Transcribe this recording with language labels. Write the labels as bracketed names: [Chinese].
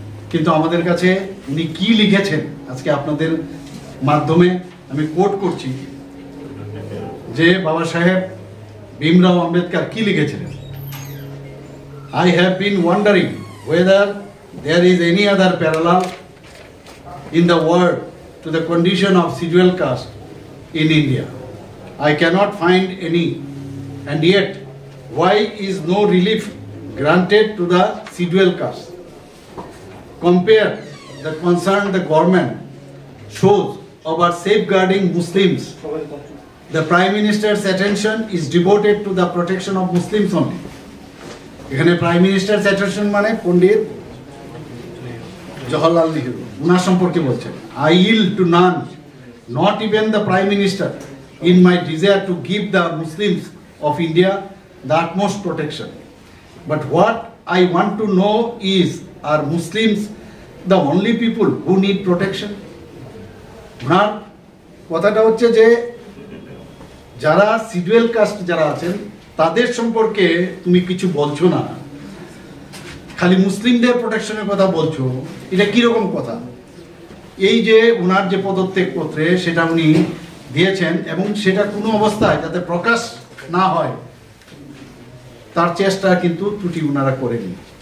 [Bangla] কিন্তু আমাদের কাছে উনি কি লিখেছেন আজকে আপনাদের মাধ্যমে আমি কোট করছি, যে বাবা সাহেব ভীমরাও আম্বেদকর কি লিখেছিলেন। [English] I have been wondering whether there is any other parallel in the world to the condition of scheduled caste in India. I cannot find any, and yet why is no relief granted to the scheduled caste? Compare the concern the government shows about safeguarding Muslims. The Prime Minister's attention is devoted to the protection of Muslims only. [Bangla] এখানে prime minister attention মানে পণ্ডিত জওহরলাল নেহরু, ওনার সম্পর্কে বলছেন। [English] I yield to none, not even the Prime Minister, in my desire to give the Muslims of India the utmost protection. But what I want to know is, are Muslims the only people who need protection? [Bangla] ওনার কথাটা হচ্ছে যে যারা schedule caste যারা আছেন তাদের সম্পর্কে তুমি কিছু বলছো না, খালি মুসলিমদের প্রোটেকশনের কথা বলছো, এটা কিরকম কথা? এই যে ওনার যে পদত্যাগ পত্রে সেটা উনি দিয়েছেন এবং সেটা কোনো অবস্থায় যাতে প্রকাশ না হয় তার চেষ্টা কিন্তু ত্রুটি ওনারা করেনি।